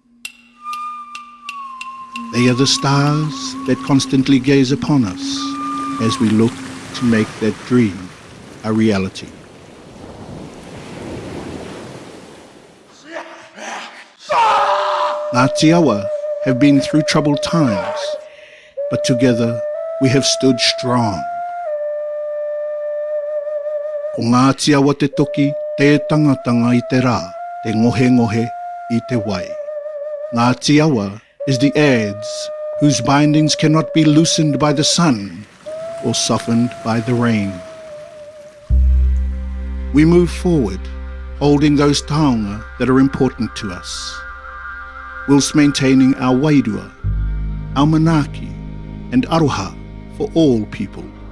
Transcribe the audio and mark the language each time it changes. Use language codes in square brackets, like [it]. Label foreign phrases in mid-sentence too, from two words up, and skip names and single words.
[en] They are the stars that constantly gaze upon us as we look to make that dream a reality. Ngati Awa have been through troubled times, but together we have stood strong. [mi] Ko Ngati Awa te Toki, te tangatanga i te rā, te ngohe ngohe i te wai. [en] Ngati Awa is the adze whose bindings cannot be loosened by the sun or softened by the rain. We move forward, holding those taonga that are important to us, whilst maintaining our wairua, our manaki, and aroha for all people.